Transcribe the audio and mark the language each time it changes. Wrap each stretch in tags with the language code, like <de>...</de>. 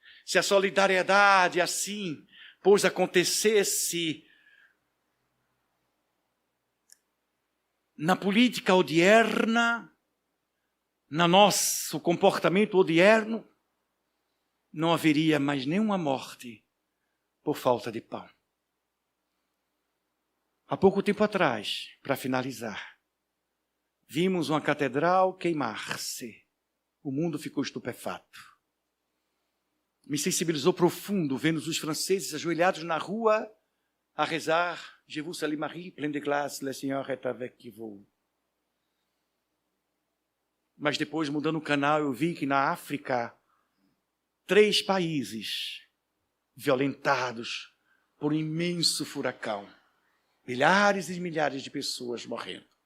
<pt>Se a solidariedade assim, pois acontecesse na política odierna, no nosso comportamento odierno, não haveria mais nenhuma morte por falta de pão. Há pouco tempo atrás, para finalizar, vimos uma catedral queimar-se. O mundo ficou estupefato. Me sensibilizou profundo vendo os franceses ajoelhados na rua a rezar</pt> <fr>Je vous salue Marie, pleine de grâce, le Seigneur est avec vous.</fr> <pt>Mas depois, mudando o canal, eu vi que na África, 3 países violentados por um imenso furacão. Milhares e milhares de pessoas morrendo.</pt>